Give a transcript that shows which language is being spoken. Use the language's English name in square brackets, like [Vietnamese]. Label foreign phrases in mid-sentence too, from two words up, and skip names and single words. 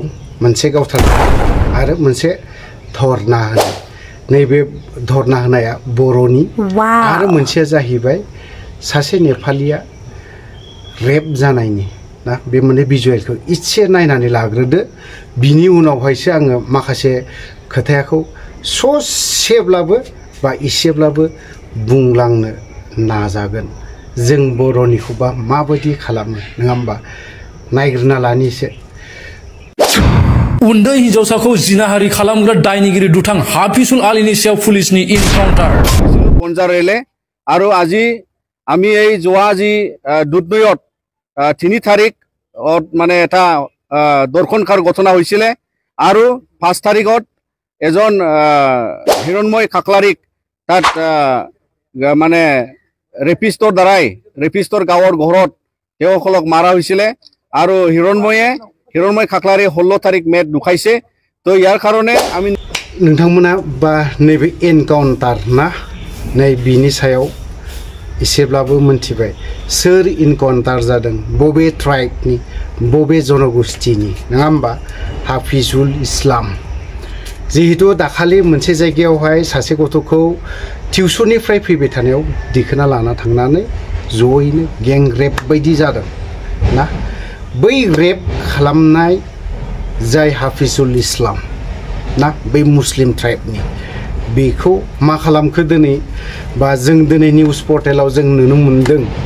[Bodo] मोनसे गावथारनाय आरो मोनसे धरना होनाय नैबे धरना होनाया बर'नि आरो मोनसेया जाहैबाय सासे नेपालिया रेप जानायनि ना बे मोननै भिजुएलखौ इसे नायनानै लाग्रोदो बिनि उनावहायसो आङो माखासे खोथाखौ ससेब्लाबो बा इसेब्लाबो बुंलांनो नाजागोन जों बर'निखौबा माबायदि खालामो नङा होमबा नायग्रोना लानिसे उन्दै हिन्जावसाखौ जिनाहारि खालामग्रा दायनिगिरि दुथां हाफिजुल आलीनि सायाव पुलिसनि इनकाउन्टार पन्जारेले आरो [Assamese] আজি আমি এই যোৱা আজি দুধনৈত 3 তাৰিখ মানে এটা দৰ্শনকাৰ ঘটনা হৈছিল আৰু 5 তাৰিখত এজন হিৰণ্ময় খাকলাৰিক তাত মানে ৰেপিষ্টৰ দ্বাৰাই ৰেপিষ্টৰ গাঁৱৰ ঘৰত তেওঁসকলক মাৰা হৈছিল আৰু হিৰণ্ময় খাকলাৰি 16 তাৰিখ মেত ঢুকাইছে তো ইয়াৰ কাৰণে আমি [Bodo] नोंथांमोना बा नैबे एनकाउन्टार ना नै बिनि सायाव एसेब्लाबो मोनथिबाय सोर इनकाउन्टार जादों बबे ट्राइबनि बबे जनगोष्ठीनि नङा होमबा हाफिजुल इस्लाम जिहेतु दाखालि मोनसे जायगायावहाय सासे गथ'खौ टिउसननिफ्राय फैबाय थानायाव दिखोना लाना थांनानै जयैनो गें रेप बायदि जादों ना बै रेप खालामनाय जाय हाफिजुल इस्लाम ना बै मुस्लिम ट्राइबनि बेखौ मा खालामखो दिनै बा जों दिनै निउज पर्टेलाव जों नुनो मोनदों